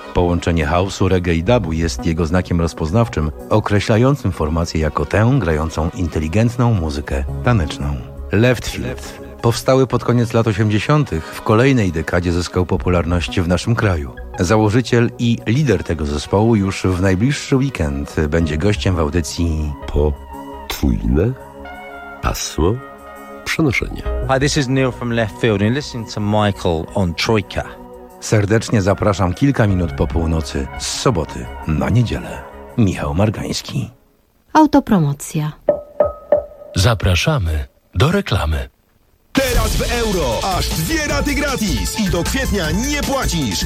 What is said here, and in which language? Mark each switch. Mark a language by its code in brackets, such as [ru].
[pl] Połączenie house'u, reggae i dubu jest jego znakiem rozpoznawczym, określającym formację jako tę grającą inteligentną muzykę taneczną. Leftfield. Powstały pod koniec lat 80. W kolejnej dekadzie zyskał popularność w naszym kraju. Założyciel i lider tego zespołu już w najbliższy weekend będzie gościem w audycji Potwójne Pasmo Przenoszenia. [en] Hi, this is Neil from Left Field and listening to Michael on Trójka. [pl] Serdecznie zapraszam kilka minut po północy z soboty na niedzielę. Michał Margański. Autopromocja. Zapraszamy do reklamy. Teraz w euro aż 2 raty gratis i do kwietnia nie płacisz.